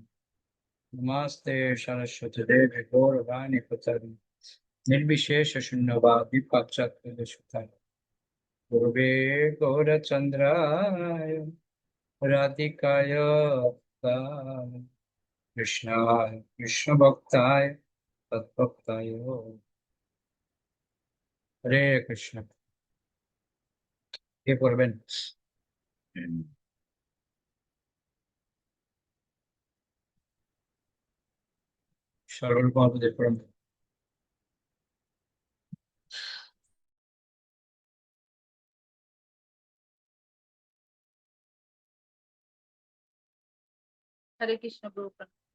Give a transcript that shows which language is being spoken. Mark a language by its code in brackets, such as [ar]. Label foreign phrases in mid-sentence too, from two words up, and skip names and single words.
[sa] नमस्ते सरस्वती देवी गौरवाणी प्रचारिणे निर्विशेष शून्यवादी पाश्चात्य देशोत्थान गुरुवे गौरचंद्राय राधिकाय ताय कृष्णाय कृष्ण भक्ताय तत्भक्ताय हरे कृष्ण। [bn] কে পড়বেন? সরল মহাপুজো পড়ুন। হরে কৃষ্ণ প্রভুপাদ।